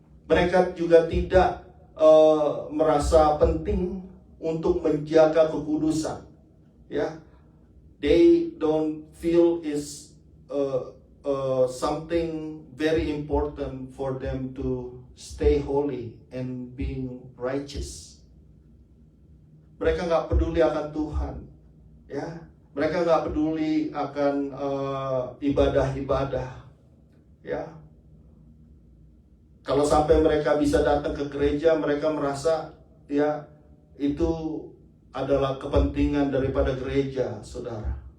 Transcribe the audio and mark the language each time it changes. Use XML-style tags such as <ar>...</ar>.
<id>Mereka juga tidak merasa penting untuk menjaga kekudusan, ya.</id> <en>They don't feel is something very important for them to stay holy and being righteous.</en> <id>Mereka nggak peduli akan Tuhan, ya. Mereka nggak peduli akan ibadah-ibadah, ya. Kalau sampai mereka bisa datang ke gereja, mereka merasa ya itu adalah kepentingan daripada gereja, saudara.</id>